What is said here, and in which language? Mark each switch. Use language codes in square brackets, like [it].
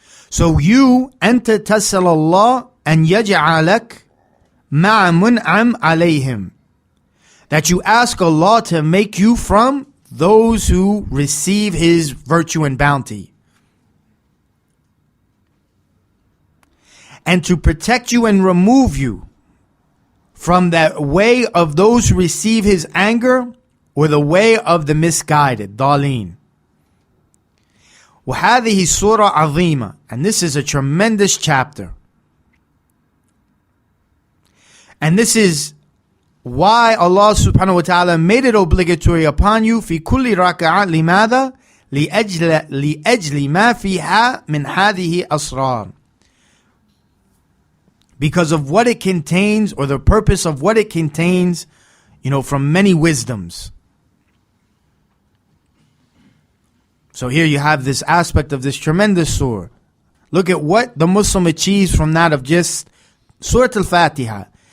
[en] So you, [ar] أنت تسأل الله أن يجعلك مع منعم عليهم, [en] that you ask Allah to make you from those who receive His virtue and bounty, and to protect you and remove you from that way of those who receive His anger, or the way of the misguided, ضالين. [ar] وهذه سورة عظيمة, [en] and this is a tremendous chapter. And this is why Allah subhanahu wa ta'ala made it obligatory upon you [ar] في كل ركعة. لماذا؟ لأجل ما فيها من هذه أسرار. [en] Because of what it contains, or the purpose of what it contains, from many wisdoms. So here you have this aspect of this tremendous surah. Look at what the Muslim achieves from that of just Surah al Fatihah.